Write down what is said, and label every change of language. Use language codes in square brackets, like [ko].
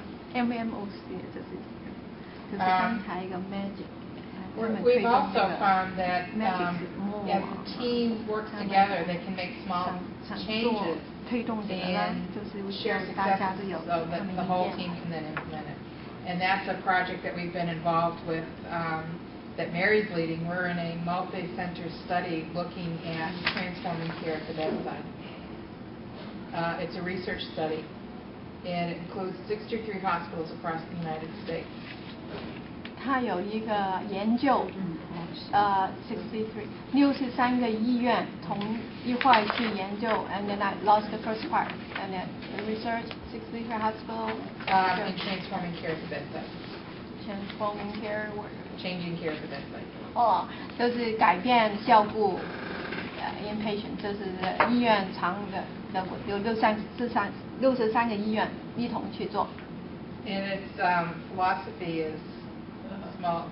[zh] MMOC 就是刚才一个 Magis。 [en] We've also found that as the team works together, they can make small changes and share successes so that the whole team can then implement it. And that's a project that we've been involved with that Mary's leading. We're in a multi-center study looking at transforming care at the bedside. It's a research study, and it includes 63 hospitals across the United States. [zh] 他有一个研究，63个医院同一块去研究 [en] ，and then I lost the first part, and then the research 63 hospitals. In transforming care at the bedside. Transforming care. Changing care at the bedside. [zh] 哦，就是改变照顾，inpatient， 就是医院长的有63个医院一同去做。 [en] And its philosophy is small.